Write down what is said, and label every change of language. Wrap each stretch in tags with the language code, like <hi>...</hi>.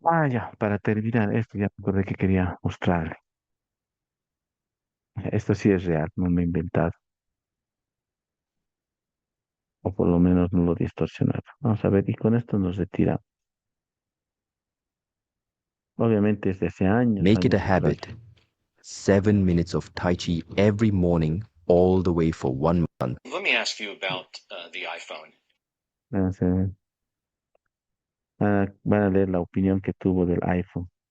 <es>Ya, para terminar esto, ya me acordé que quería mostrarle. Esto sí es real, no me he inventado, o por lo menos no lo he distorsionado. Vamos a ver, y con esto nos retiramos. Obviamente es de hace años,</es> <en>Make it a</en> <es>años atrás.</es> <en>habit. 7 minutes of Tai Chi every morning, all the way for 1 month. Let me ask you about the iPhone.</en> <es>Vamos a ver. Van a leer la opinión que tuvo del iPhone.</es>